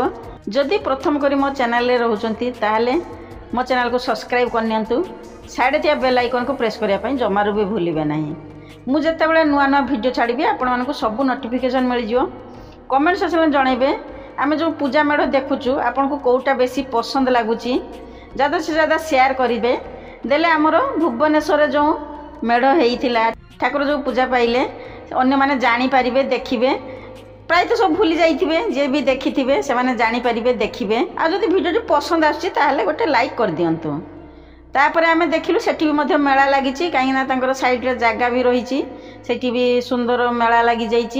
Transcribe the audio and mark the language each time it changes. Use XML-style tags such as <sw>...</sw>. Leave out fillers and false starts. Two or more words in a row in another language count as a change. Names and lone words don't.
<or>ଯଦି ପ୍ରଥମ କରି ମୋ ଚ୍ୟାନେଲରେ ରହୁଛନ୍ତି ତାହେଲେ ମୋ ଚ୍ୟାନେଲକୁ ସବସ୍କ୍ରାଇବ୍ କରିନିଅନ୍ତୁ। ସାଇଡ଼୍ରେ ଥିବା</or> <en>bell iconକୁ</en> <or>ପ୍ରେସ୍ କରିବା ପାଇଁ ଜମାରୁ ବି ଭୁଲିବେ ନାହିଁ। ମୁଁ ଯେତେବେଳେ ନୂଆ ଭିଡ଼ିଓ ଛାଡ଼ିବି ଆପଣମାନଙ୍କୁ ସବୁ ନୋଟିଫିକେସନ୍ ମିଳିଯିବ।</or> <en>comment sectionରେ</en> <or>ଜଣାଇବେ ଆମେ ଯେଉଁ ପୂଜା ମେଢ଼ ଦେଖୁଛୁ ଆପଣଙ୍କୁ କେଉଁଟା ବେଶୀ ପସନ୍ଦ ଲାଗୁଛି,</or> <hi>ज़्यादा से ज़्यादा</hi> <or>ସେୟାର କରିବେ। ଦେଲେ ଆମର ଭୁବନେଶ୍ୱରରେ ଯେଉଁ ମେଢ଼ ହେଇଥିଲା, ଠାକୁର ଯେଉଁ ପୂଜା ପାଇଲେ ଅନ୍ୟମାନେ ଜାଣିପାରିବେ, ଦେଖିବେ। ପ୍ରାୟତଃ ସବୁ ଭୁଲି ଯାଇଥିବେ, ଯିଏ ବି ଦେଖିଥିବେ ସେମାନେ ଜାଣିପାରିବେ, ଦେଖିବେ। ଆଉ ଯଦି ଭିଡ଼ିଓଟି ପସନ୍ଦ ଆସୁଛି ତାହେଲେ ଗୋଟେ ଲାଇକ୍ କରିଦିଅନ୍ତୁ। ତାପରେ ଆମେ ଦେଖିଲୁ ସେଠି ବି ମଧ୍ୟ ମେଳା ଲାଗିଛି, କାହିଁକିନା ତାଙ୍କର ସାଇଡ଼୍ରେ ଜାଗା ବି ରହିଛି, ସେଠି ବି ସୁନ୍ଦର ମେଳା ଲାଗିଯାଇଛି।</or>